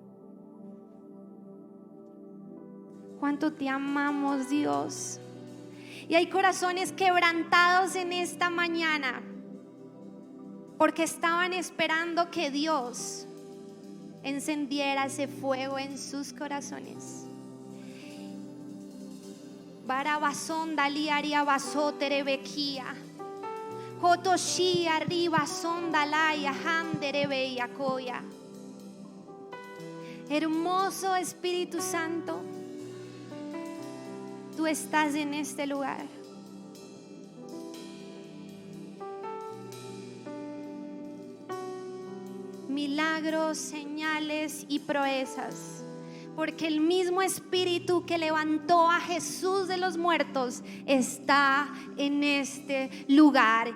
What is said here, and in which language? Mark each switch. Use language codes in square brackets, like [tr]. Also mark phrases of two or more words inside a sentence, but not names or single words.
[es] Cuánto te amamos, Dios. Y hay corazones quebrantados en esta mañana, porque estaban esperando que Dios encendiera ese fuego en sus corazones. Barabasonda liaria basotere bequia. Jotoshi arriba sonda laya handere yakoya. Hermoso Espíritu Santo, tú estás en este lugar. Milagros, señales y proezas, porque el mismo Espíritu que levantó a Jesús de los muertos está en este lugar.